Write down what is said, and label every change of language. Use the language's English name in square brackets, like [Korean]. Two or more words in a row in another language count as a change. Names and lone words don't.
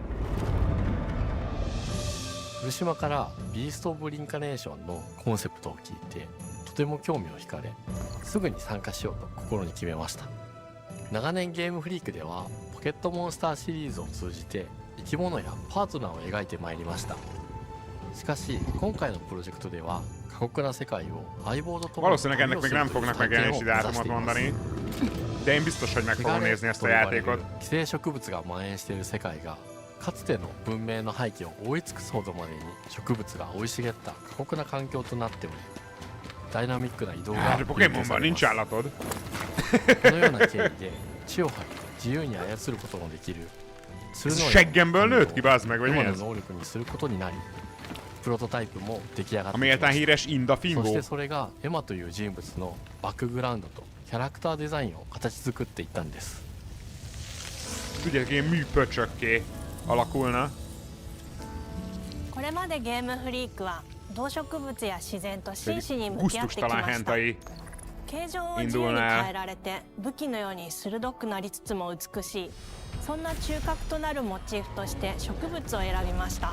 [Japanese] 古島からビースト・オブ・リンカネーションのコンセプトを聞いてとても興味を惹かれ、すぐに参加しようと心に決めました。長年ゲームフリークではポケットモンスターシリーズを通じて生き物やパートナーを描いてまいりました。しかし今回のプロジェクトでは過酷な世界を相棒と共に [Hungarian] Valószínűleg ennek még nem fognak megjelenési dátumot mondani, de én biztos, hogy meg fogom nézni ezt a játékot. [Japanese] 寄生植物が蔓延している世界がかつての文明の廃棄を覆い尽くすほどまでに植物が生い茂った過酷な環境となっており、ダイナミックな移動が [Hungarian] ポケモンは nincs állatod. [Japanese] このような経緯で血を吐いて自由に操ることもできる [Hungarian] Seggemből nőtt ki, bazd meg, vagy mi ez? [Japanese] 能力にすることになり、プロトタイプも出来上がってい [Hungarian] Ami [Japanese] ま [Hungarian] méltán [Japanese] す。 [Hungarian] híres Inda [Japanese] そ [Hungarian] Fingó. [Japanese] してそれがエマという人物のバックグラウンドとキャラクターデザインを形作っていったんです。 [Hungarian] Tudjátok, ilyen műpöcsökké alakulna. [Japanese] これまでゲームフリークは動植物や自然と真摯に向き合ってきました。形状を自由に変えられて武器のように鋭くなりつつも美しい、そんな中核となるモチーフとして植物を選びました。